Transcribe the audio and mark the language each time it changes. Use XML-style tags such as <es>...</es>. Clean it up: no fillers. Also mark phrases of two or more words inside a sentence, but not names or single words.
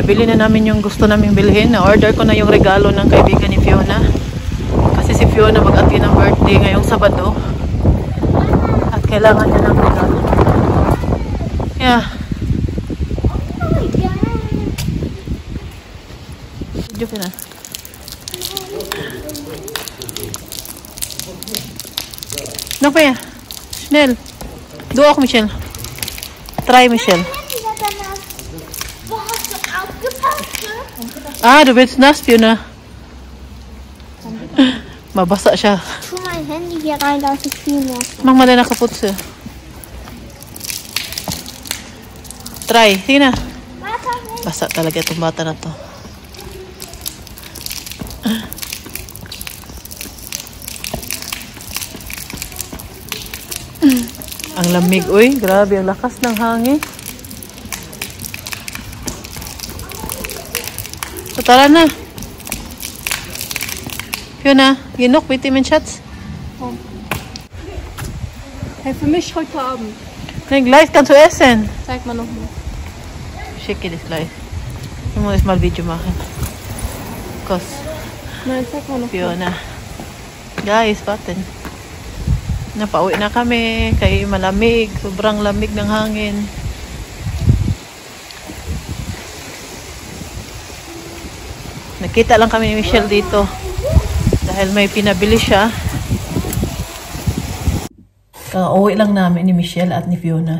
<tl>Nabili na namin yung gusto naming bilhin. Na-order ko na yung regalo ng kaibigan ni Fiona. Kasi si Fiona mag-attend ng birthday ngayong Sabado. At kailangan niya ng regalo. Yeah. Video na.</tl> <de>Noch mehr. Schnell. Du auch, Michelle. 3, Michelle. Ah, du willst nass, Fiona.</de> <tl>Mabasa siya.</tl> <de>Tu mein Handy hier rein, da ist viel mehr. Mach mal deine Kaputze. 3.</de> <tl>Sige na. Basa talaga itong bata na to. Ang lamig, uy. Grabe, ang lakas ng hangin. So, tara na.</tl> <de>Fiona, genug mit dem Schatz? Hey, für mich heute Abend. Nein, gleich kannst du essen. Zeig mal nochmal. Schicke das gleich. Ich muss mal Video machen. Kos. Nein, zeig mal noch.</de> <tl>Fiona. Guys, patin. Napauwi na kami. Kay malamig. Sobrang lamig ng hangin. Nakita lang kami ni Michelle dito. Dahil may pinabili siya. Uwi lang namin ni Michelle at ni Fiona.</tl>